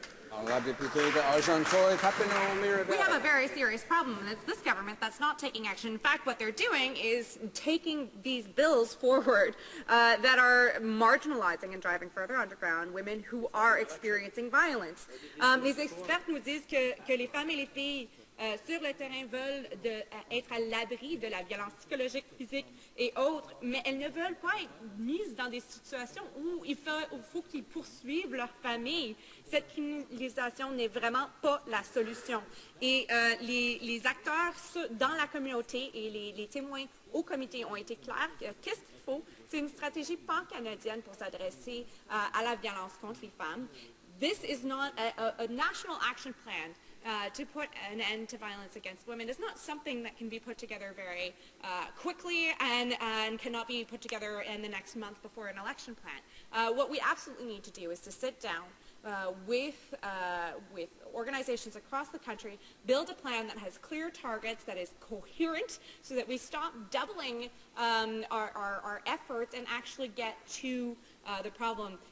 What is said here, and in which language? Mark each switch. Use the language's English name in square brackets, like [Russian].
[French] Honourable Député de Argenteuil, Papineau, Mirabel. [English] We have a very serious problem, and it's this government that's not taking action. In fact, what they're doing is taking these bills forward that are marginalizing and driving further underground women who are experiencing violence. [French] Les experts nous disent que les femmes et les filles sur le terrain veulent être à l'abri de la violence psychologique, physique et autres, mais elles ne veulent pas être mises dans des situations où il faut qu'ils poursuivent leur famille. Cette criminalisation n'est vraiment pas la solution. Et les acteurs dans la communauté et les témoins au comité ont été clairs. Qu'est-ce qu'il faut? C'est une stratégie pan-canadienne pour s'adresser à la violence contre les femmes. [English] This is not a national action plan to put an end to violence against women. It's not something that can be put together very quickly and cannot be put together in the next month before an election plan. What we absolutely need to do is to sit down with organizations across the country, build a plan that has clear targets, that is coherent, so that we stop doubling our efforts and actually get to the problem.